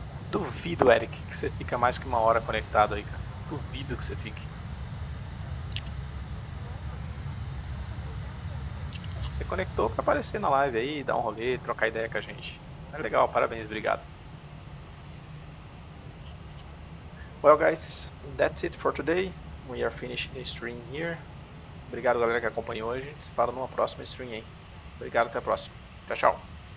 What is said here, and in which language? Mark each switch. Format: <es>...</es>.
<pt>Duvido, Eric, que você fica mais que 1 hora conectado aí, cara. Duvido que você fique. Você conectou para aparecer na live aí, dar um rolê, trocar ideia com a gente. É legal, parabéns, obrigado.</pt> <en>Well guys, that's it for today. We are finishing the stream here.</en> <pt>Obrigado galera que acompanhou hoje. Se fala numa próxima stream aí. Obrigado, até a próxima. Tchau, tchau.</pt>